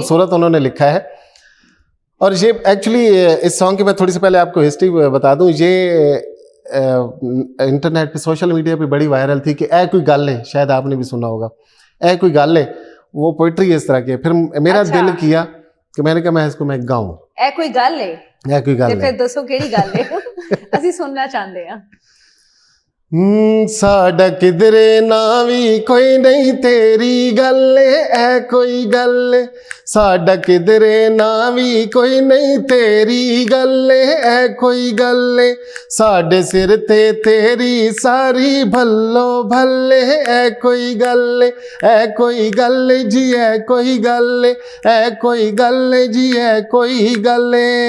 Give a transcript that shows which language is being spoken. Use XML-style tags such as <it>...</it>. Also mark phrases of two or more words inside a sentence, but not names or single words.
<hi>खूबसूरत उन्होंने लिखा है। और ये एक्चुअली इस सॉन्ग की मैं थोड़ी सी पहले आपको हिस्ट्री बता दूं, ये इंटरनेट पे</hi> <en>social media</en> <hi>पे बड़ी वायरल थी कि</hi> <pa>ਏ ਕੋਈ ਗੱਲ ਹੈ,</pa> <hi>शायद आपने भी सुना होगा,</hi> <pa>ਏ ਕੋਈ ਗੱਲ ਹੈ,</pa> <hi>वो पोइट्री इस तरह की है। फिर मेरा अच्छा। दिल किया कि मैंने कहा मैं इसको मैं गाऊं,</hi> <pa>ਏ ਕੋਈ ਗੱਲ ਹੈ ਏ ਕੋਈ ते ਗੱਲ ਹੈ। ਫਿਰ ਦੱਸੋ ਕਿਹੜੀ ਗੱਲ ਹੈ? ਅਸੀਂ ਸੁਣਨਾ ਚਾਹੁੰਦੇ ਹਾਂ। ਸਾਡਾ ਕਿਧਰੇ ਨਾ ਭੀ ਕੋਈ ਨਹੀਂ ਤੇਰੀ ਗੱਲ ਹੈ ਕੋਈ ਗੱਲ, ਸਾਡਾ ਕਿਧਰੇ ਨਾ ਭੀ ਕੋਈ ਨਹੀਂ ਤੇਰੀ ਗੱਲ ਹੈ ਕੋਈ ਗੱਲ, ਸਾਡੇ ਸਿਰ ਤੇ ਤੇਰੀ ਸਾਰੀ ਭੱਲੋ ਭੱਲੇ ਹੈ ਕੋਈ ਗੱਲ, ਹੈ ਕੋਈ ਗੱਲ ਜੀ ਹੈ ਕੋਈ ਗੱਲ, ਹੈ ਕੋਈ ਗੱਲ ਜੀ ਹੈ ਕੋਈ ਗੱਲ।</pa>